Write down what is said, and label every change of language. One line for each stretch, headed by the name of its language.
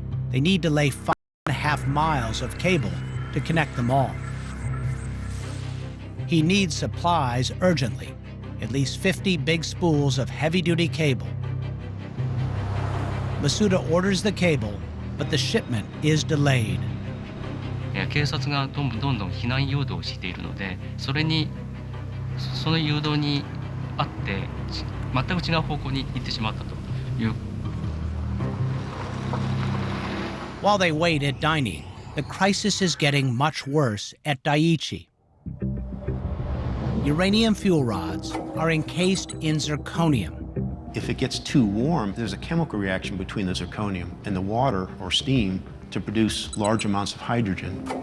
English: They need to lay 5.5 miles of cable to connect them all. He needs supplies urgently, at least 50 big spools of heavy-duty cable. Masuda orders the cable, but the shipment is delayed.
Japanese: 警察がどんどん避難誘導をしているので、その誘導にあって全く違う方向に行ってしまったという。
English: While they wait at Daini, the crisis is getting much worse at Daiichi. Uranium fuel rods are encased in zirconium. If it gets too warm, there's a chemical reaction between the zirconium and the water or steam to produce large amounts of hydrogen.